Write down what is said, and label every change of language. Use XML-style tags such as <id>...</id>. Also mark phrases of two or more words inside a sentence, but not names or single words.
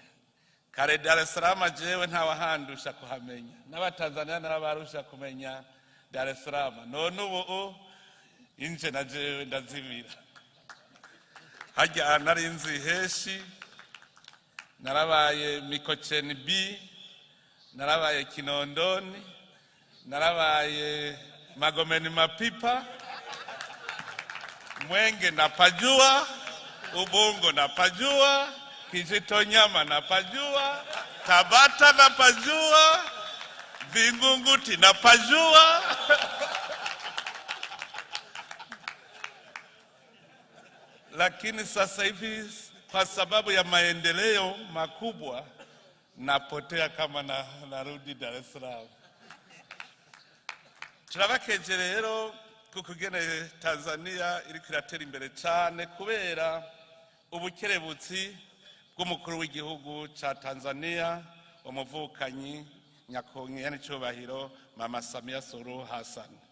<rn>Kare Dar es Salaam jewe ntawahandusha kuhamenya, n'abatanzania narabarusha kumenya Dar es Salaam. None ubu inje na jewe ndazibira. Hajya narinzi Heshi, narabaye Mikocheni B, narabaye Kinondoni, narabaye Magomeni Mapipa,</rn> <sw>Mwenge napajua, Ubungo napajua, Kijitonyama napajua, Tabata napajua, Vingunguti napajua. Lakini sasa hivi kwa sababu ya maendeleo makubwa napotea kama narudi Dar es Salaam.</sw> <rn>Turabakeje rero kukugene Tanzania iri kiratera imbere cyane kubera ubukerebutsi bw'umukuru w'igihugu ca Tanzania, umuvukanyi nyakongera cyubahiro Mama Samia Suluhu Hassan.</rn>